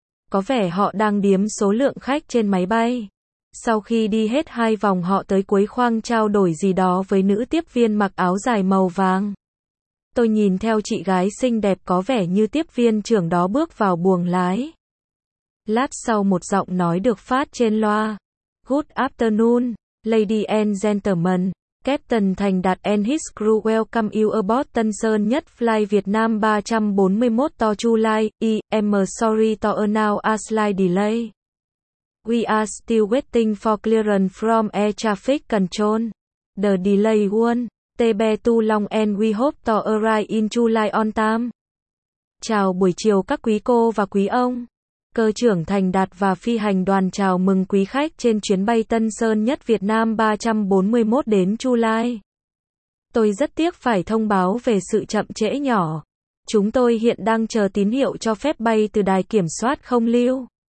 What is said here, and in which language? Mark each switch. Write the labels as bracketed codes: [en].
[vi] Có vẻ họ đang đếm số lượng khách trên máy bay. Sau khi đi hết hai vòng họ tới cuối khoang trao đổi gì đó với nữ tiếp viên mặc áo dài màu vàng. Tôi nhìn theo chị gái xinh đẹp có vẻ như tiếp viên trưởng đó bước vào buồng lái. Lát sau một giọng nói được phát trên loa. [en] Good afternoon, ladies and gentlemen. Captain Thành Đạt and his crew welcome you aboard Tân Sơn Nhất Flight Việt Nam 341 to Chu Lai. I'm sorry to announce a slight delay. We are still waiting for clearance from air traffic control. The delay won. Tebe tu long and we hope to arrive in July on time. [vi] Chào buổi chiều các quý cô và quý ông. Cơ trưởng Thành Đạt và phi hành đoàn chào mừng quý khách trên chuyến bay Tân Sơn Nhất Việt Nam 341 đến Chu Lai. Tôi rất tiếc phải thông báo về sự chậm trễ nhỏ. Chúng tôi hiện đang chờ tín hiệu cho phép bay từ đài kiểm soát không lưu.